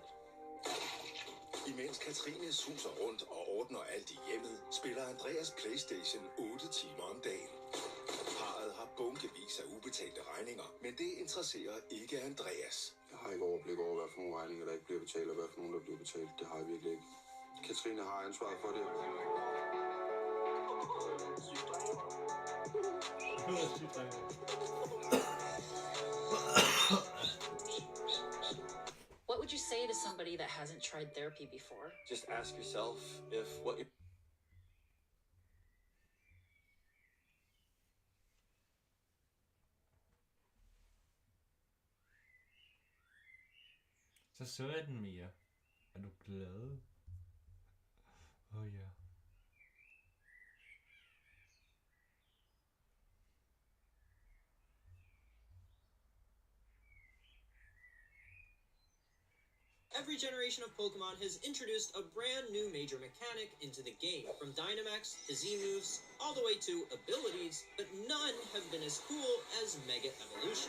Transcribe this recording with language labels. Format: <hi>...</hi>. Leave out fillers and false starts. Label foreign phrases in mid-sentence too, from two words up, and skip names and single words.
<da>Imens Katrine suser rundt og ordner alt i hjemmet, spiller Andreas PlayStation 8 timer om dagen. Parret har bunkevis af ubetalte regninger, men det interesserer ikke Andreas. Jeg har ikke overblik over, hvad for nogle regninger, der ikke bliver betalt, og hvad for nogle, der bliver betalt. Det har jeg virkelig ikke. Katrine har ansvaret for det.</da> <en>What would you say to somebody that hasn't tried therapy before? Just ask yourself if what you...</en> <da>Så så jeg den mere. Er du glad? Ja.</da> <en>Every generation of Pokemon has introduced a brand new major mechanic into the game, from Dynamax to Z-moves, all the way to abilities, but none have been as cool as Mega Evolution.</en>